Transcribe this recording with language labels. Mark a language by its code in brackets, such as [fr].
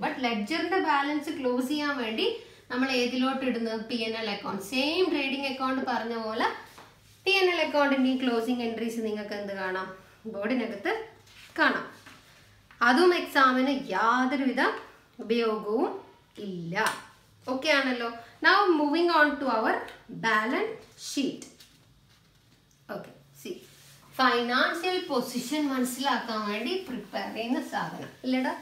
[ml] But ലെഡ്ജറിന്റെ balance close ചെയ്യാൻ വേണ്ടി നമ്മൾ ഏതിലോട്ട് ഇടുന്നത്? P&L account. Same trading account പറഞ്ഞ പോലെ P&L അക്കൗണ്ടിന്റെ ഈ ക്ലോസിംഗ് എൻട്രീസ് നിങ്ങൾക്ക് എന്ത് കാണാം? ബോർഡിനകത്ത് കാണാം. അതും എക്സാമിന് യാതൊരുവിധ ഉപയോഗവും ഇല്ല. ഓക്കെ ആണല്ലോ. [en] Now moving on to our balance sheet. Okay, see. [ml] Financial position മനസ്സിലാക്കാൻ വേണ്ടി പ്രിപ്പയർ ചെയ്യുന്ന സാധനം ഇല്ലടാ.